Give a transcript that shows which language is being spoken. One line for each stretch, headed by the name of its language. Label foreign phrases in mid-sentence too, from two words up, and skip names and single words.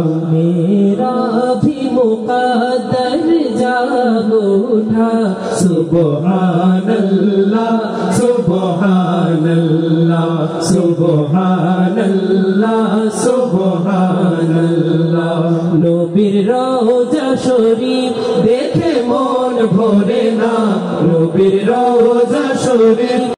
Urdu: میرا بھی مقدر جاگ اٹھا،
Arabic: سبحان اللہ سبحان اللہ سبحان اللہ سبحان اللہ۔
Bangla: নবীর রওজা শরীফ দেখে মন ভরে না, নবীর রওজা শরীফ